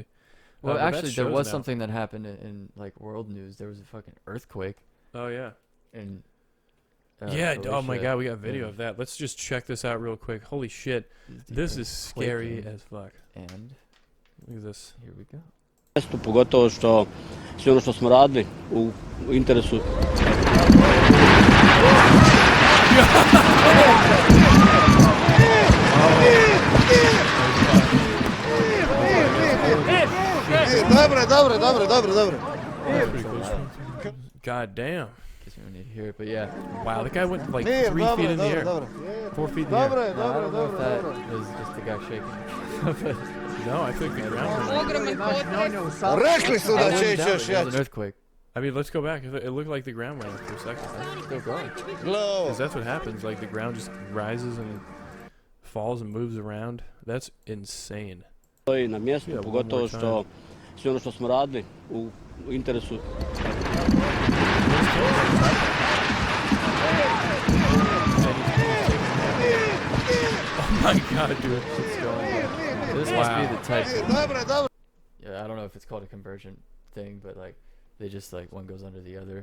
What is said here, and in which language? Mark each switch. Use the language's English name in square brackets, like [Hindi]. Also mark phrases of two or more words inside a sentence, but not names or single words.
[English] Well, but that actually, there shows was now. something that happened in like world news. There was a fucking earthquake Oh yeah. in. Yeah. Oh my Felicia. God, we got video Yeah. of that. Let's just check this out real quick. Holy shit, this is scary as fuck. And Look at this. here we go. [Croatian] mjestu, pogotovo što sve ono što smo radili u interesu. Dobro. [English] That's pretty cool. God damn. Guess we don't need to hear it, but yeah. Wow, the guy went like [Croatian] Mir, [English] 3 feet in the air. [Croatian] dobro. [English] 4 feet in the air. [Croatian] Dobro je, [English] No, I don't know if that [Croatian] dobro. [English] was just the guy shaking. No, I think the ground went up. [Croatian] Rekli su da će ići [English] It [Croatian] još [English] was an [Croatian] jače. [English] earthquake. I mean, let's go back. It looked like the ground went up for a second. Still going. [Croatian] Gle ovo. [English] Because that's what happens. Like the ground just rises and falls and moves around. That's insane. [Croatian] Stoji na mjestu, [English] Yeah, one [Croatian] pogotovo [English] more [Croatian] što sve ono što smo radili u interesu. [English] Oh my God, dude. Shit's going. This must be the type. [Croatian] Dobro. [English] Yeah, I don't know if it's called a convergent thing, but like they just like one goes under the other.